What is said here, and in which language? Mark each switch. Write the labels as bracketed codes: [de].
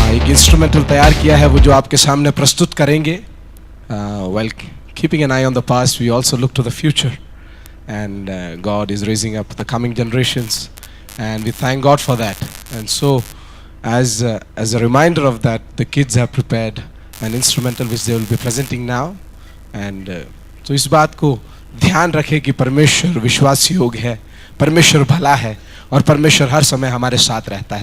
[hi] Instrumental तैयार किया है वो जो आपके सामने प्रस्तुत करेंगे। [en] While keeping an eye on the past, we also look to the future, and God is raising up the coming generations, and we thank God for that. And so, as a reminder of that, the kids have prepared an instrumental which they will be presenting now, and [hi] तो इस बात को ध्यान रखें कि परमेश्वर विश्वास योग्य है, परमेश्वर भला है और परमेश्वर हर समय हमारे साथ रहता है।